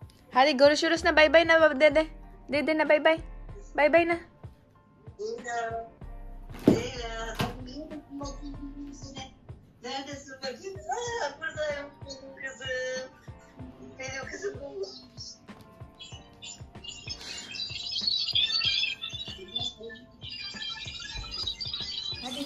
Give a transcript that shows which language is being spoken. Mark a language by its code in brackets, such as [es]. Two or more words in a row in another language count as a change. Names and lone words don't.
[tr] Hali, gurus-urus na. Bye-bye na, Dede. Dede na, bye-bye. Bye-bye na. Neredesin bakayım? Buradayım benim kızım. Benim kızım. Hadi.